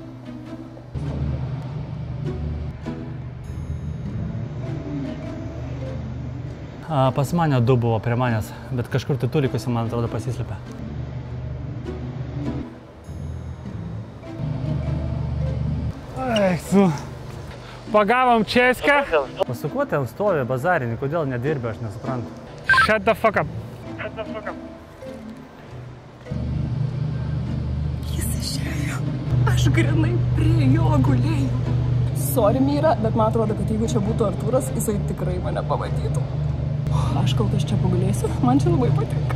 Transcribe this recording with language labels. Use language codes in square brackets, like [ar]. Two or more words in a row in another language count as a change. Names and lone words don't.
[lt] Pas mane 2 buvo prie manęs, bet kažkur tai tulikusi, man atrodo, pasislėpė. Pagavom Česką. Su kuo ten stovi bazarinį, kodėl nedirbi, aš nesuprantu. [en] Shut the fuck up. [lt] Jis išėjo. Aš grinai prie jo gulėjau. Sorry, Myra, bet man atrodo, kad jeigu čia būtų Artūras, jisai tikrai mane pamatytų. Aš kol kas čia pagulėsiu, man čia labai patinka.